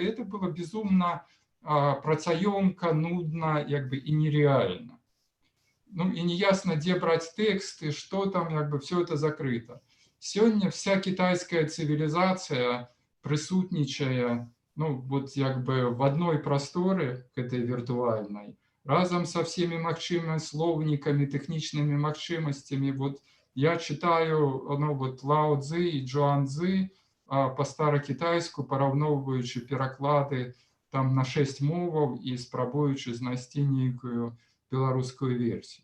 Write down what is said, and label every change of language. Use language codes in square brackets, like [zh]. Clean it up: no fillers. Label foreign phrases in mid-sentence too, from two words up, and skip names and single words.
[ru] Это было безумно [be] працаёмка, нудна, як бы, [ru] і нереально. [be] Ну і неясно, дзе браць тэксты, што там, як бы, [ru] все это закрыто. [be] Сёння вся кітайская цывілізацыя прысутнічае, ну, вот як бы [ru] в одной [be] прасторы гэтай віртуальнай, разам [ru] со всеми [be] магчымымі слоўнікамі, тэхнічнымі магчымасцямі. [ru] Вот я читаю, [be] ну, вот Лао Цзы і Чжуан Цзы по-старакітайску, параўноўваючы пераклады там на 6 моваў і спрабуючы знайсці нейкую беларускую версію.